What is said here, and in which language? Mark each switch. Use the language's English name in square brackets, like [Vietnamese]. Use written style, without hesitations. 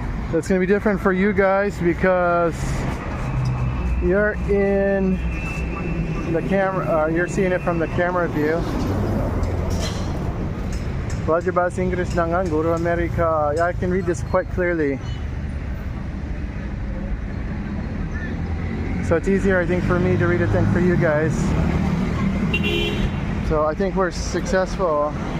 [English] It's going to be different for you guys because you're in the camera, you're seeing it from the camera view. [Indonesian] Belajar bahasa Inggris dengan Guru Amerika. [English] Yeah, I can read this quite clearly. So it's easier, I think, for me to read it than for you guys. So I think we're successful.